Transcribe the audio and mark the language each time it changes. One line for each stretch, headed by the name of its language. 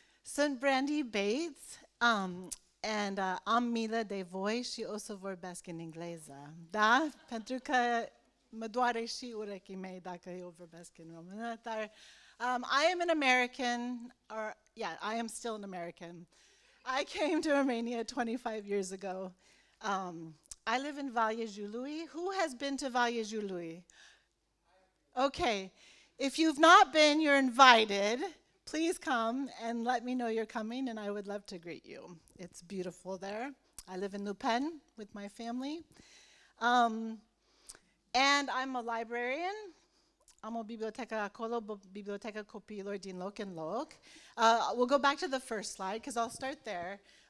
Romanian: Sunt Brandi Bates and am milă de voi și o să vorbesc în engleză. Da? Pentru că mă doare și urechii mei dacă eu vorbesc în română, dar
English: I am an American, or yeah, I am still an American. I came to Romania 25 years ago. I live in Valea Jiului. Who has been to Valea Jiului? Okay. If you've not been, you're invited. Please come and let me know you're coming, and I would love to greet you. It's beautiful there. I live in Lupen with my family. And I'm a librarian.
Romanian: Am o bibliotecă acolo, biblioteca copiilor din loc în loc.
English: We'll go back to the first slide, because I'll start there.